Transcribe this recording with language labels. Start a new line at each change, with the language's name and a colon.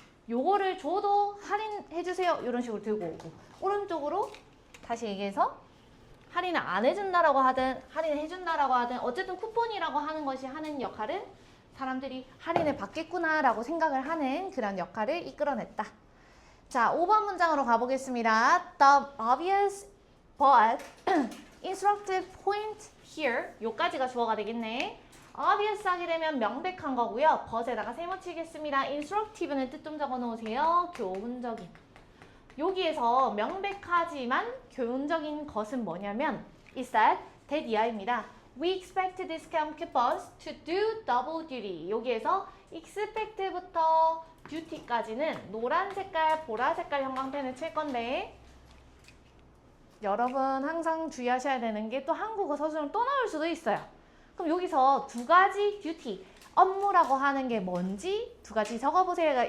Korean: 요거를 줘도 할인해주세요 이런 식으로 들고 오고 오른쪽으로 다시 얘기해서 할인을 안 해준다라고 하든 할인을 해준다라고 하든 어쨌든 쿠폰이라고 하는 것이 하는 역할은 사람들이 할인을 받겠구나 라고 생각을 하는 그런 역할을 이끌어냈다. 자, 5번 문장으로 가보겠습니다.
English: The obvious but instructive point here.
Korean: 요까지가 주어가 되겠네. obvious 하게 되면 명백한 거고요. but에다가 세모치겠습니다. instructive는 뜻 좀 적어놓으세요. 교훈적인. 여기에서 명백하지만 교훈적인 것은 뭐냐면 is that 이하입니다.
English: We expect discount coupons to do double duty.
Korean: 여기에서 expect부터 duty까지는 노란 색깔, 보라 색깔 형광펜을 칠 건데 여러분 항상 주의하셔야 되는 게 또 한국어 서술은 또 나올 수도 있어요. 그럼 여기서 두 가지 duty, 업무라고 하는 게 뭔지 두 가지 적어보세요.